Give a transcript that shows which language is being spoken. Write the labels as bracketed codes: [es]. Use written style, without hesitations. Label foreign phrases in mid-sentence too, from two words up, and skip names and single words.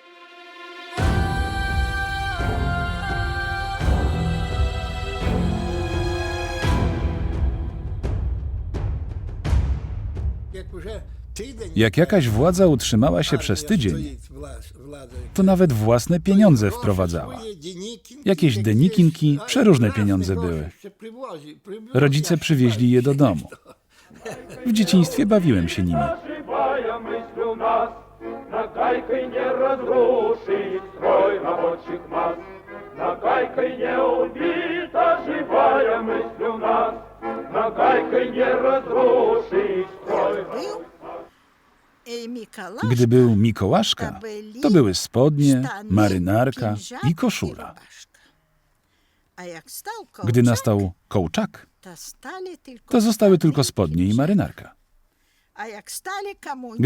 [pl] Jak jakaś władza utrzymała się przez tydzień, to nawet własne pieniądze wprowadzała. Jakieś denikinki, przeróżne pieniądze były. Rodzice przywieźli je do domu. W dzieciństwie bawiłem się nimi. [ru] Живая мысль у нас, нагайкой не разрушить строй рабочих масс. Нагайкой не убита живая мысль у нас, нагайкой не разрушить строй. [pl] Był Mikołaj, Gdy był Mikołaszka, to były spodnie, marynarka i koszula. rubaszka. A jak stał Gdy Kołczak, nastał Kołczak, stali tylko to zostały tylko spodnie i marynarka. A jak stali komuniści,